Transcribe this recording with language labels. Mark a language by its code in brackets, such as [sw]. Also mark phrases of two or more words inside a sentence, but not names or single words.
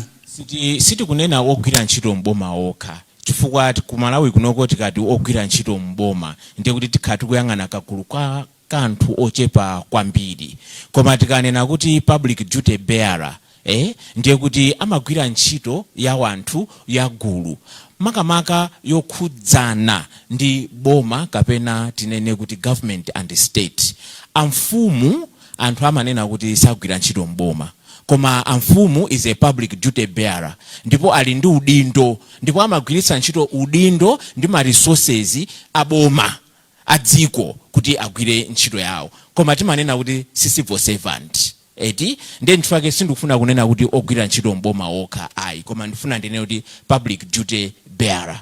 [ny] Siti kunena ogwira ntchito mboma okha, chifukwa ku Malawi kunoko tikati ogwira ntchito mboma ndiye kuti tikhati kuyang'ana kakulu kwa kanthu ochepa kwambiri, koma tikanena kuti [en] public duty bearer [ny] ndiye kuti amagwira ntchito ya wanthu ya gulu makamaka yokhudzana ndi boma kapena tinene kuti [en] government and state. [ny] Amfumu anthu amanena kuti sagwira ntchito mboma, koma amfumu [en] is a public duty bearer [ny] ndipo ali ndi udindo, ndipo amagwiritsa ntchito udindo ndi ma resources aboma adziko kuti agwire ntchito yawo, koma timanena kuti si [en] civil servant. [ny] Ndiye ntchito sindikufuna kunena kuti ogwira ntchito mboma okha ayi, koma ndifuna ndinene kuti [en] public duty bearer.